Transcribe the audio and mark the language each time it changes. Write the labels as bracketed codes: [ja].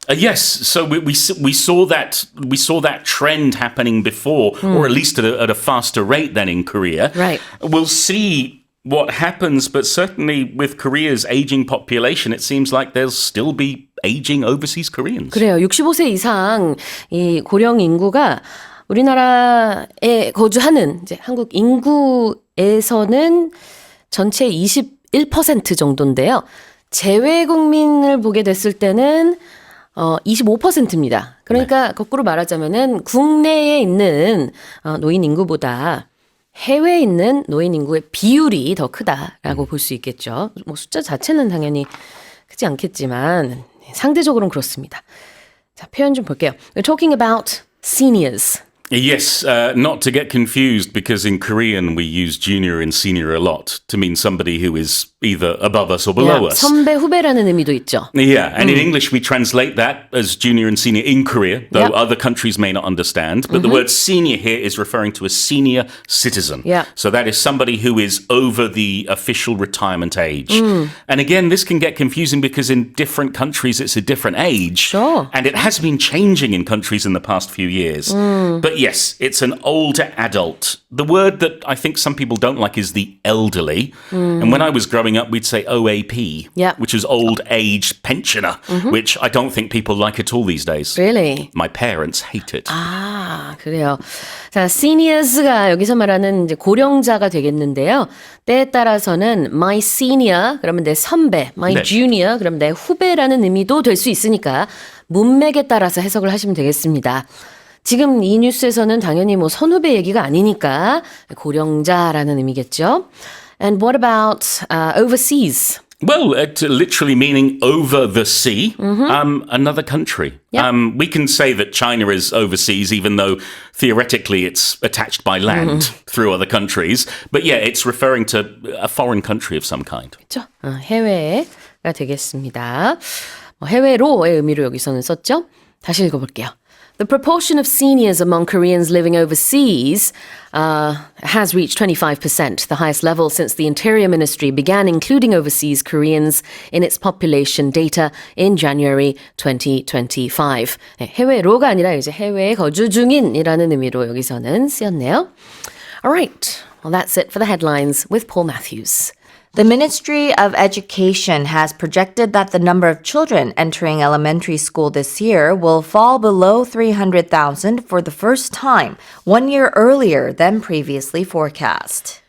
[en] Yes, so we saw that trend happening before, or at least at a faster rate than in Korea. Right. We'll see what happens, but certainly with Korea's aging population, it seems like there'll still be aging overseas Koreans. [ko] 그래요. 65세 이상 이 고령 인구가 우리나라에 거주하는 이제 한국 인구에서는 전체 21% 정도인데요. 재외국민을 보게 됐을 때는 25%입니다. 그러니까 거꾸로 말하자면은 국내에 있는 노인 인구보다 해외에 있는 노인 인구의 비율이 더 크다라고 볼 수 있겠죠. 뭐 숫자 자체는 당연히 크지 않겠지만 상대적으로는 그렇습니다. 자, 표현 좀 볼게요. [en] We're talking about seniors. Yes, not to get confused, because in Korean we use junior and senior a lot to mean somebody who is either above us or below us. [ko] 선배 후배라는 의미도 있죠. [en] Yeah, and in English we translate that as junior and senior in Korea, though Yep. other countries may not understand. But the word senior here is referring to a senior citizen. Yeah. So that is somebody who is over the official retirement age. And again, this can get confusing because in different countries it's a different age. Sure. And it has been changing in countries in the past few years. But yes, it's an older adult. The word that I think some people don't like is the elderly. And when I was growing up, we'd say OAP, Yeah. which is old age pensioner, which I don't think people like at all these days. Really? My parents hate it. [ko] 아, 그래요. 자, seniors가 여기서 말하는 이제 고령자가 되겠는데요. 때에 따라서는 [en] my senior, [ko] 그러면 내 선배, my 네. junior, 그러면 내 후배라는 의미도 될 수 있으니까 문맥에 따라서 해석을 하시면 되겠습니다. 지금 이 뉴스에서는 당연히 뭐 선후배 얘기가 아니니까 고령자라는 의미겠죠. [en] And what about overseas? Well, literally meaning over the sea, another country. Yep. We can say that China is overseas, even though theoretically it's attached by land through other countries. But yeah, it's referring to a foreign country of some kind. [ko] 그렇죠? 해외가 되겠습니다. 해외로의 의미로 여기서는 썼죠? 다시 읽어볼게요. [en] The proportion of seniors among Koreans living overseas has reached 25%, the highest level since the Interior Ministry began including overseas Koreans in its population data in January 2025. [ko] 해외로가 아니라 이제 해외에 거주 중인이라는 의미로 여기서는 쓰였네요. [en] All right, well that's it for the headlines with Paul Matthews. The Ministry of Education has projected that the number of children entering elementary school this year will fall below 300,000 for the first time, 1 year earlier than previously forecast.